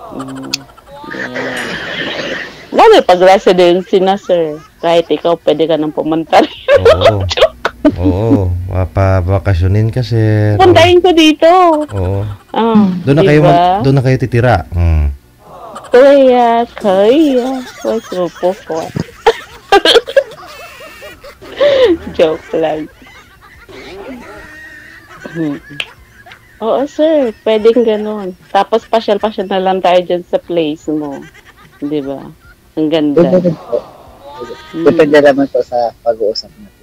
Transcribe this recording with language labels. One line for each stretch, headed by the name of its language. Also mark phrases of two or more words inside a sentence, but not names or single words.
Filipino: Lalo pag residency na, sir. Kahit ikaw, pwede ka nang pumunta rin. Oo. Mapabakasyonin ka, sir. Puntahin ko dito. Oo. Doon na kayo titira.
Chinese: 对呀，可以呀，为什么不会 ？
Filipino: Joke lang. Oo, sir. Pwedeng ganun. Tapos pasyal-pasyal na lang tayo dyan sa place mo. Di ba? Ang ganda. Pwede rin po. Depende naman po sa pag-uusap natin.